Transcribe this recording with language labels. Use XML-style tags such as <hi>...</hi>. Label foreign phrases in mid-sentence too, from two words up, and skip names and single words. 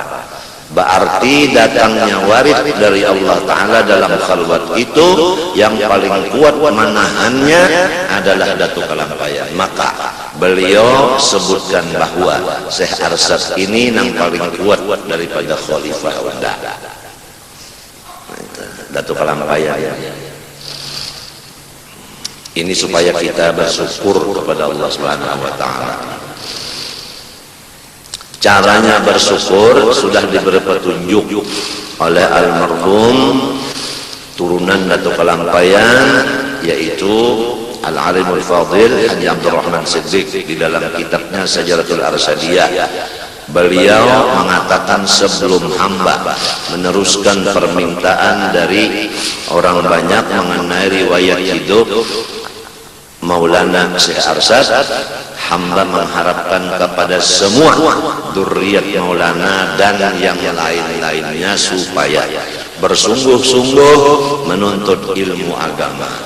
<id>Berarti datangnya warid dari Allah Ta'ala dalam khalwat itu yang paling kuat menahannya adalah Datuk Kalampayan. Maka beliau sebutkan bahwa Syekh Arsad ini yang paling kuat daripada Khalifah Wanda, Datuk Kalampayan. Ini supaya kita bersyukur kepada</id> <ar>الله سبحانه وتعالى.</ar> <id>Caranya bersyukur sudah diberi petunjuk oleh almarhum turunan Datuk Kalampayan, yaitu Al-Alimul Fadil Haji Abdul Rahman Siddiq di dalam kitabnya Sajaratul Arsadiyah. Beliau mengatakan sebelum hamba meneruskan permintaan dari orang banyak mengenai riwayat hidup Maulana Syekh Arsad, hamba mengharapkan kepada semua dzurriyyat Maulana dan yang lain-lainnya supaya bersungguh-sungguh menuntut ilmu agama.</id>